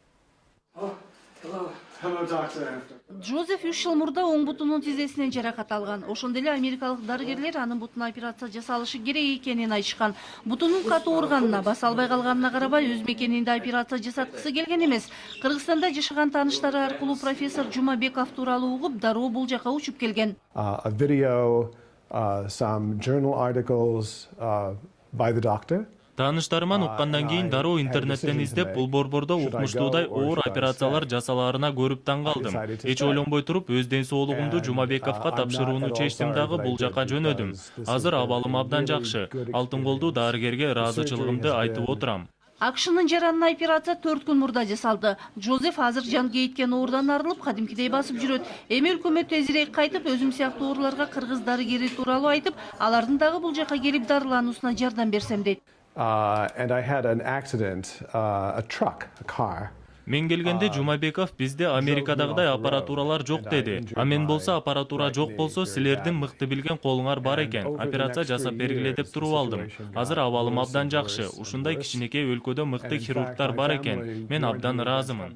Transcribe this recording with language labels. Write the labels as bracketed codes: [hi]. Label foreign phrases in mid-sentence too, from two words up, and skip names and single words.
[ky] Джозеф 3 жыл мурда оң бутунун тизесинен жаракат алган. Ошондо эле америкалык дарыгерлер анын бутуна операция жасалышы керек экенин айтышкан. Бутунун катуу ооруганына, баса албай калганына карабай, өз мекенинде операция жасаткысы келген эмес. Кыргызстанда жашаган тааныштары аркылуу профессор Жумабеков тууралуу угуп, дароо бул жака учуп келген. [en] A video, some journal articles by the doctor. [ky] Тааныштарыман уккандан кийин дароо интернеттен издеп, бул борбордо укмуштуудай оор операциялар жасалаарына көрүп таң калдым. Эч ойлонбой туруп, өз ден соолугумду Жумабековго тапшырууну чечтим дагы бул жака жөнөдүм. Азыр абалым абдан жакшы. Алтын колдуу дарыгерге ыраазычылыгымды айтып отурам. Акшынын жаранына операция 4 күн мурда жасалды. Джозеф азыр жан кейиткен оорудан арылып, кадимкидей басып жүрөт. Эми өкмөт тезирээк кайтып, өзүм сыяктуу ооруларга кыргыз дарыгери тууралуу айтып, алардын дагы бул жака келип дарылануусуна жардам берсем дейт. [en] And I had an accident, a truck, a car. [ky] Мен келгенде Жумабеков бизде Америкадагыдай аппаратуралар жок деди. А мен болсо аппаратура жок болсо, силердин мыкты билген колуңар бар экен. Операция жасап бергиле деп туруп алдым. Азыр абалым абдан жакшы. Ушундай кичинекей өлкөдө мыкты хирургтар бар экен. Мен абдан ыраазымын.